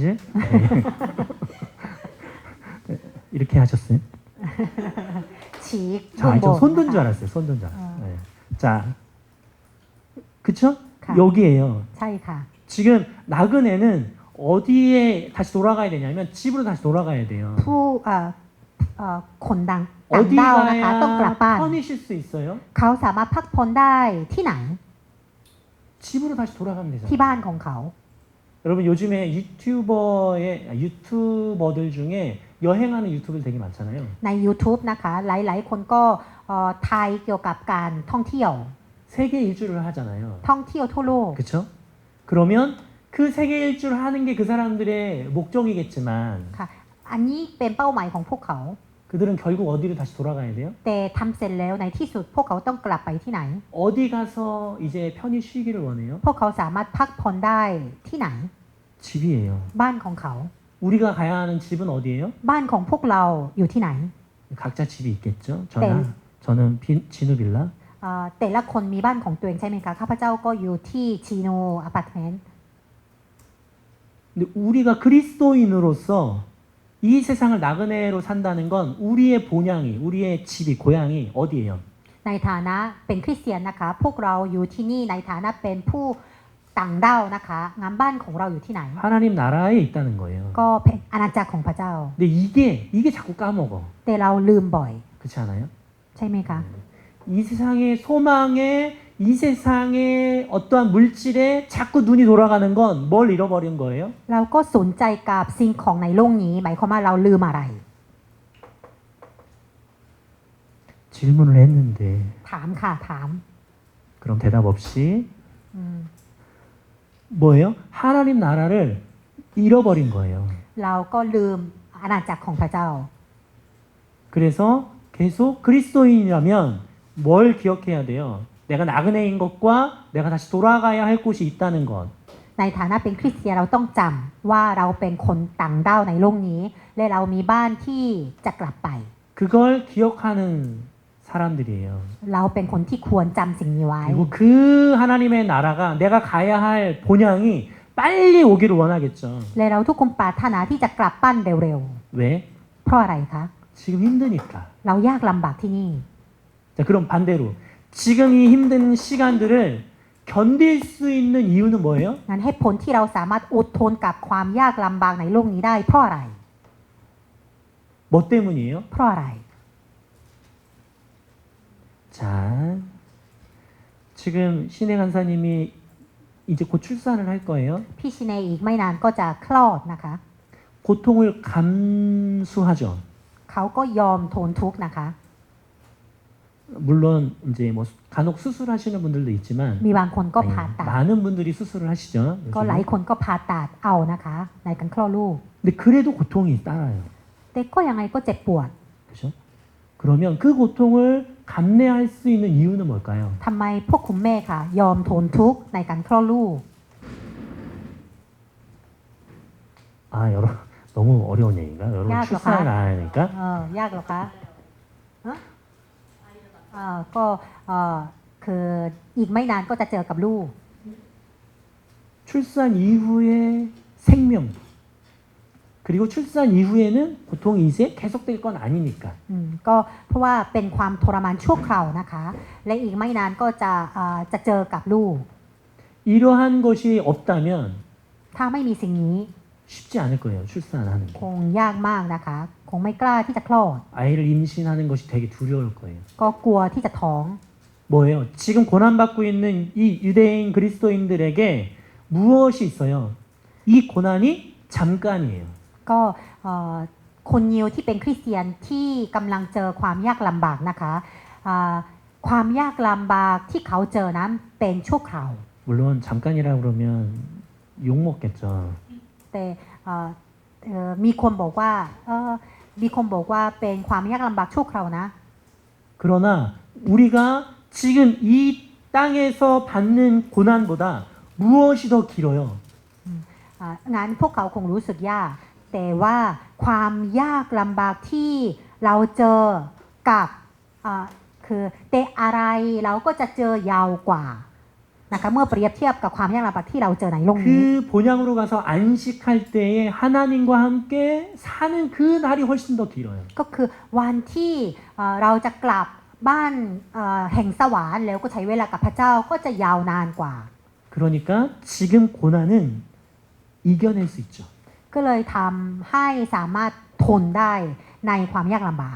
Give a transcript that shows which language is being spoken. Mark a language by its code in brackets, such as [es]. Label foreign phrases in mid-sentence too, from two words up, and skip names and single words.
[ko] 네. 이렇게 하셨어요? [th] ชี้ [ko] 자, [th] บน [ko] 저 [th] บน [ko] 손든 줄 알았어요. 손든 줄 알았어요. 네. 자, 그쵸? 가. 여기에요. [th] ใช่ค่ะ [ko] 지금 나그네는 어디에 다시 돌아가야 되냐면 집으로 다시 돌아가야 돼요. [th] ผู้คนต่างด้าวนะคะต้องกลับ [ko] 어디 [th] บ้าน [ko] 가야 편히 쉴 수 있어요? [th] เขาสามารถพักผ่อนได้ที่ไหน [ko] 집으로 다시 돌아가면 되잖아요. [th] ที่บ้านของเขา [ko] 여러분 요즘에 유튜버들 중에 여행하는 유튜브들 되게 많잖아요. [th] ใน YouTube นะคะหลายๆ คนก็ทายเกี่ยวกับการท่องเที่ยว [ko] 세계 일주를 하잖아요. [th] ท่องเที่ยวทั่วโลก [ko] 그렇죠? 그러면 그 세계 일주를 하는 게 그 사람들의 목적이겠지만 [th] ค่ะอันนี้เป็นเป้าหมายของพวกเขา [ko] 그들은 결국 어디로 다시 돌아가야 돼요? [th] แต่ทำเสร็จแล้วในที่สุดพวกเขาต้องกลับไปที่ไหน [ko] 어디 가서 이제 편히 쉬기를 원해요? [th] พวกเขาสามารถพักผ่อนได้ที่ไหน [ko] 집이에요. [th] บ้านของเขา [ko] 우리가 가야 하는 집은 어디예요? [th] บ้านของพวกเราอยู่ที่ไหน [ko] 각자 집이 있겠죠. 네. 저는 진우 빌라. [th] แต่ละคนมีบ้านของตัวเองใช่ไหมคะข้าพเจ้าก็อยู่ที่ชิโนอพาร์ตเมนต์ [ko] 근데 우리가 그리스도인으로서 이 세상을 나그네로 산다는 건 우리의 본향이, 우리의 집이, 고향이 어디예요? [th] ในฐานะเป็นคริสเตียนนะคะพวกเราอยู่ที่นี่ในฐานะเป็นผู้ต่างด้าวนะคะงานบ้านของเราอยู่ที่ไหน [ko] 하나님 나라에 있다는 거예요. [th] ก็เป็นอาณาจักรของพระเจ้า [ko] 근데 이게 자꾸 까먹어. [th] แต่เราลืมบ่อย [ko] 그렇지 않아요? [th] ใช่ไหมคะ [ko] 이 세상의 소망에 이 세상의 어떠한 물질에 자꾸 눈이 돌아가는 건 뭘 잃어버린 거예요? [th] เราก็สนใจกับสิ่งของในโลกนี้หมายความว่าเราลืมอะไร [ko] 질문을 했는데 [th] ถามค่ะถาม [ko] 그럼 대답 없이 อืม 뭐예요? 하나님 나라를 잃어버린 거예요. [th] เราก็ลืมอาณาจักรของพระเจ้า [ko] 그래서 계속 그리스도인이라면 뭘 기억해야 돼요? 내가 나그네인 것과 내가 다시 돌아가야 할 곳이 있다는 것. [th] ในฐานะเป็นคริสเตียนเราต้องจำว่าเราเป็นคนต่างด้าวในโลกนี้ และเรามีบ้านที่จะกลับไป [ko] 그걸 기억하는 사람들이에요. [th] เราเป็นคนที่ควรจำสิ่งนี้ไว้ [ko] 그리고 그 하나님의 나라가 내가 가야 할 본향이 빨리 오기를 원하겠죠. [th] และเราทุกคนปรารถนาที่จะกลับบ้านเร็ว [ko] 왜? [th] ๆ เพราะอะไรคะ [ko] 지금 힘드니까. [th] เรายากลำบากที่นี่ [ko] 자, 그럼 반대로 지금 이 힘든 시간들을 견딜 수 있는 이유는 뭐예요? [th] งั้นเหตุผลที่เราสามารถอดทนกับความยากลำบากในโลกนี้ได้เพราะอะไร [ko] 뭐 때문이에요? [th] เพราะอะไร [ko] 자, 지금 신혜 간사님이 이제 곧 출산을 할 거예요. [th] พี่ชิเนอีกไม่นานก็จะคลอดนะคะ [ko] 고통을 감수하죠. [th] เขาก็ยอมทนทุกข์นะคะ [ko] 물론 이제 뭐 간혹 수술하시는 분들도 있지만 [th] มีบางคนก็ [ko] 아니, [th] ผ่าตัด [ko] 많은 분들이 수술을 하시죠. [th] ก็หลาย [ko] 요즘은. [th] คนก็ผ่าตัดเอานะคะในการคลอดลูก [ko] 근데 그래도 고통이 따라요. [th] แต่ก็ยังไงก็เจ็บปวด [ko] 그렇죠? 그러면 그 고통을 감내할 수 있는 이유는 뭘까요? ทำไมพวกคุณแม่ค่ะ ยอมทนทุกข์ในการคลอดลูก 아, 여러분 너무 어려운 얘기인가? 여러분 야, 출산을 너가. 안 하니까 [th] ยากเหรอคะฮะก็คืออีกไม่นานก็จะเจอกับลูก [ko] 출산 이후의 생명 그리고 출산 이후에는 고통이 이제 계속될 건 아니니까 [th] ก็เพราะว่าเป็นความทรมานชั่วคราวนะคะ และอีกไม่นานก็จะเจอกับลูก [ko] 이러한 것이 없다면 [th] ถ้าไม่มีสิ่งนี้ [ko] 쉽지 않을 거예요. 출산하는 게. [th] คงยากมากนะคะ คงไม่กล้าที่จะคลอด [ko] 아이를 임신하는 것이 되게 두려울 거예요. [th] ก็กลัวที่จะท้อง [ko] 뭐예요? 지금 고난받고 있는 이 유대인 그리스도인들에게 무엇이 있어요? 이 고난이 잠깐이에요. [th] ก็คนยิวที่เป็นคริสเตียนที่กำลังเจอความยากลำบากนะคะความยากลำบากที่เขาเจอนั้นเป็นชั่วคราว [ko] 물론 잠깐이라 그러면 욕 먹겠죠. [th] แต่มีคนบอกว่าเป็นความยากลำบากชั่วคราวนะ [ko] 그러나 우리가 지금 이 땅에서 받는 고난보다 무엇이 더 길어요? [th] งั้นพวกเขาคงรู้สึกยากแต่ว่าความยากลำบากที่เราเจอกับคือแต่อะไรเราก็จะเจอยาวกว่านะคะเมื่อเปรียบเทียบกับความยากลำบากที่เราเจอในโลกนี้ [ko] 그 본향으로 가서 안식할 때에 하나님과 함께 사는 그 날이 훨씬 더 길어요. [th] ก็คือวันที่เราจะกลับบ้านแห่งสวรรค์แล้วก็ใช้เวลากับพระเจ้าก็จะยาวนานกว่า [ko] 그러니까 지금 고난은 이겨낼 수 있죠. [th] ก็เลยทำให้สามารถทนได้ในความยากลำบาก